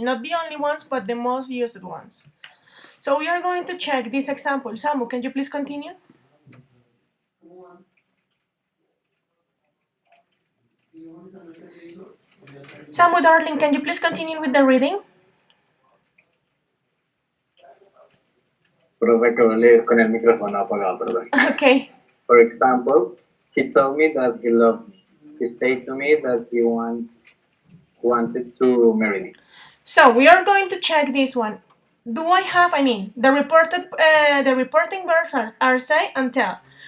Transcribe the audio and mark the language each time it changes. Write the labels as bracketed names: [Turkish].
[English] Not the only ones, but the most used ones. So we are going to check this example. Samu, can you please continue? Samu, darling, can you please continue with the reading? [Spanish] Profe, acabo de leer con el micrófono apagado, perdón. [English] Okay. For example, he told me that he loved me. He said to me that he wanted to marry me. So we are going to check this one. Do I have, the reporting verbs are say and tell.